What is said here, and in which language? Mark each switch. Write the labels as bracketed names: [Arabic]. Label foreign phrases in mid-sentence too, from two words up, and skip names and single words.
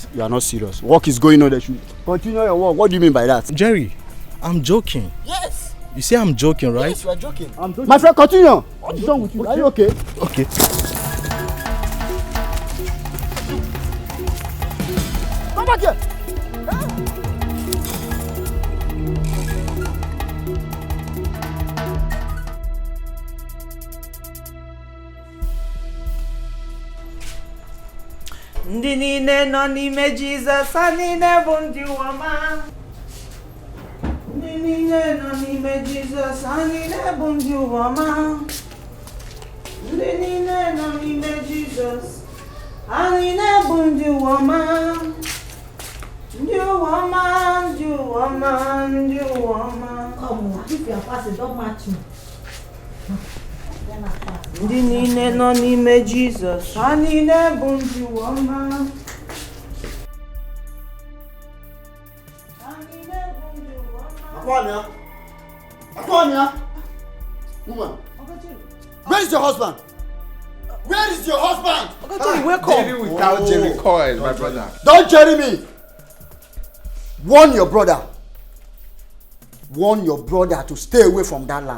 [English] You are not serious. Work is going on. They should continue your work. What do you mean by that? Jerry, I'm joking. Yes. You say I'm joking, right? Yes, you are joking. I'm joking. My friend, continue. What is wrong with you? Okay. Are you okay? Okay. Come back here. [Igbo] Ndị niile nọ n'ime Jizọs, ha niile bụ ndị ụwa. Ndị niile nọ n'ime Jizọs, ha niile bụ ndị ụwa. Ndị niile nọ n'ime Jizọs, ha niile bụ ndị ụwa. Ndị ụwa, ndị ụwa, ndị ụwa. [English] Come on, if you are passing, don't match me. [Igbo] Ndị niile nọ n'ime Jizọs, ha niile bụ ndị ụwa. Akwamia! [English] Woman! Where is your husband? Where is your husband? Jerry without Jerry Coil, my brother. Don't Jerry me! Warn your brother. Warn your brother to stay away from that land.